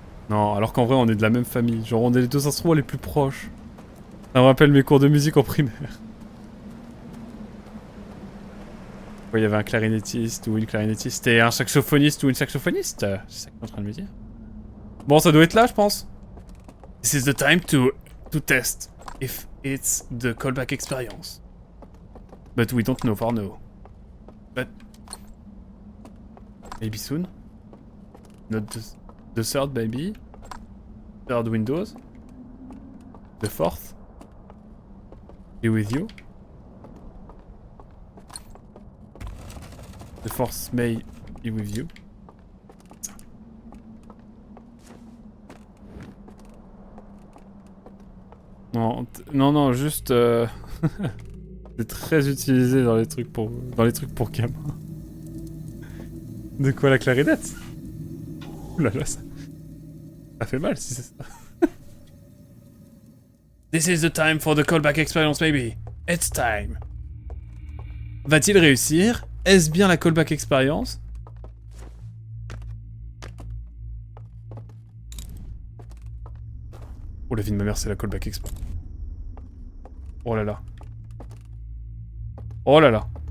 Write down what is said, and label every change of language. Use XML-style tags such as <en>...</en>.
<fr>Non, alors qu'en vrai, on est de la même famille. Genre, on est les deux instruments les plus proches. Ça me rappelle mes cours de musique en primaire. Ouais, il y avait un clarinettiste ou une clarinettiste et un saxophoniste ou une saxophoniste. C'est ça que tu es en train de me dire. Bon, ça doit être là, je pense.</fr> <en>This is the time to test if it's the callback experience. But we don't know for now. But maybe soon. Not the third, maybe. Third Windows. The fourth be with you. The force may be with you.</en> <fr>Ça. Non, non, juste... c'est très utilisé dans les trucs pour gamins. De quoi la clarinette? Ouh là là, ça fait mal si c'est ça.</fr> <en>This is the time for the callback experience, baby. It's time.</en> <fr>Va-t-il réussir? Est-ce bien la callback experience? Oh la vie de ma mère, c'est la callback experience. Oh là là. Oh là là.</fr>